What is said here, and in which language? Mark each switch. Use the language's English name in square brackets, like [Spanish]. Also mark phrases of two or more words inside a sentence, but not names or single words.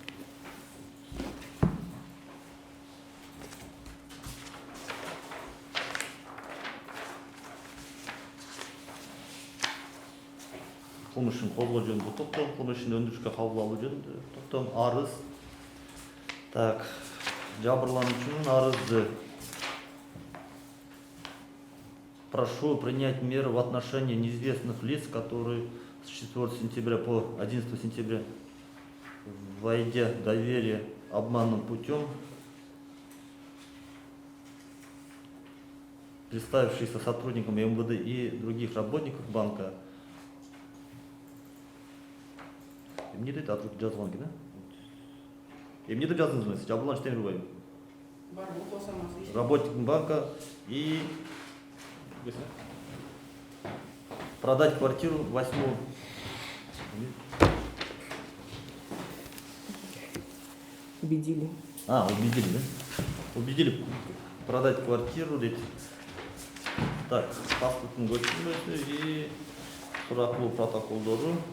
[Kyrgyz] Кылмыштын козгоо жөнүндө токтом, кылмыштын өндүрүшкө кабыл алуу жөнүндө токтом, арыз. Так, жабырлануучунун арызы. [Russian] Прошу принять меры в отношении неизвестных лиц, которые с 4 сентября по 11 сентября, войдя в доверие обманным путем, представившиеся сотрудникам МВД и других работников банка. [Kyrgyz] Эмне дейт аты жазылган экен, эмне деп жаздыңыз, жабырлануучу Темирбаев? [Russian] Работник банка и продать квартиру 8. Убедили. Убедили, да? Убедили продать квартиру, [Kyrgyz] дейт. Так, паспорттун көчүрмөсү и сурактуу протоколдору.